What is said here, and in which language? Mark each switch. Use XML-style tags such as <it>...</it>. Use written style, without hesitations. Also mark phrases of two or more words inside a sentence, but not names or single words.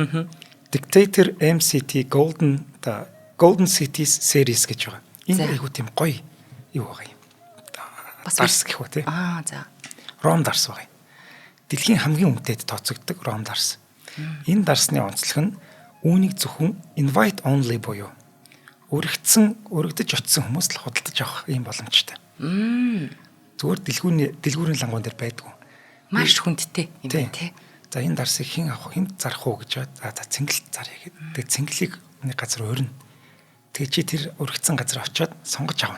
<mn>Dictator MCT Golden Cities series гэж байгаа. Энэ айгуу тийм гоё юу байгаа юм. Дарс гэх үү тий. За. Ром дарс байгаа юм. Дэлхийн хамгийн үнэтэд тооцогддог ром дарс. Энэ дарсны онцлог нь үүнийг зөвхөн</mn> <en>invite only</en> <mn>буюу өргөдөж очисон хүмүүс л худалдаж авах юм боломжтой. Зүгээр дэлгүүрийн лангуун дээр байдгүй. Маш хүндтэй юм байна тий. За энэ дарсыг хэн авах, хэн зарах уу гэж бод. За цэнгэл заръя гэдэг. Тэгээ цэнгэлийг нэг газар өрнө. Тэгээ чи тэр өргөцсөн газар очиод сонгож авна.</mn>